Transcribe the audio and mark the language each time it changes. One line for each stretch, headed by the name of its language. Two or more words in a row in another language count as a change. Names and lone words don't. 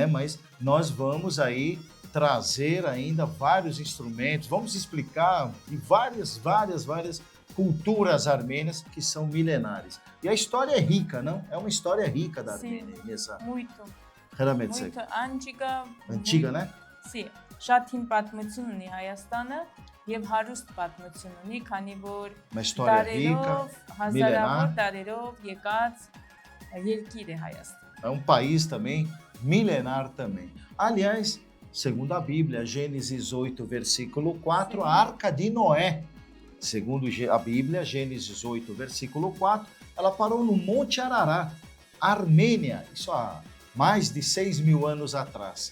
Portuguese: Mas nós vamos aí trazer ainda vários instrumentos, vamos explicar de várias culturas armênias que são milenares. E a história é rica, não? É uma história rica da Armênia. Sim, muito. Realmente. Muito antiga. Antiga, né? Sim.
Armenian: Շատ հին պատմություն ունի Հայաստանը եւ հարուստ պատմություն ունի, քանի որ հազարավոր տարերով եկած երկիր է Հայաստան։
Portuguese: É um país também milenar também. Aliás, segundo a Bíblia, Gênesis 8, versículo 4, a Arca de Noé, segundo a Bíblia, Gênesis 8, versículo 4, ela parou no Monte Ararat, Armênia, isso há mais de 6.000 anos atrás.